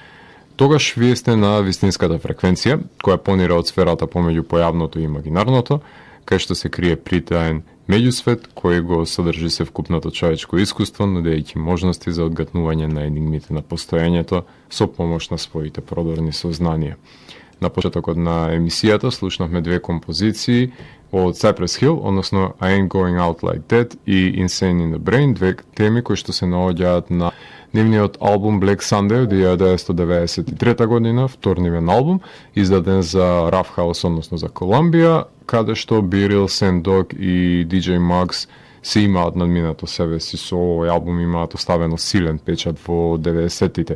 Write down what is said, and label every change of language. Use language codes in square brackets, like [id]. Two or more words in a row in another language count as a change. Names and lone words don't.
[mk] тогаш вие сте на вистинската фреквенција, која понира од сферата помеѓу појавното и имагинарното, кај што се крие притаен меѓусвет кој го содржи се вкупното човечко искуство, нудејќи можности за одгатнување на енигмите на постоењето со помош на своите продорни сознанија. На почетокот на емисијата слушнавме две композиции од Cypress Hill, односно I Ain't Going Out Like That и Insane in the Brain, две теми кои што се наоѓаат на нивниот албум Black Sunday од 1993 година, втор нивен албум, издаден за Rough House, односно за Колумбија, каде што Бирил, Сендог и DJ Muggs се имаат надминато себе си со овој албум, имаат оставено силен печат во 90-тите.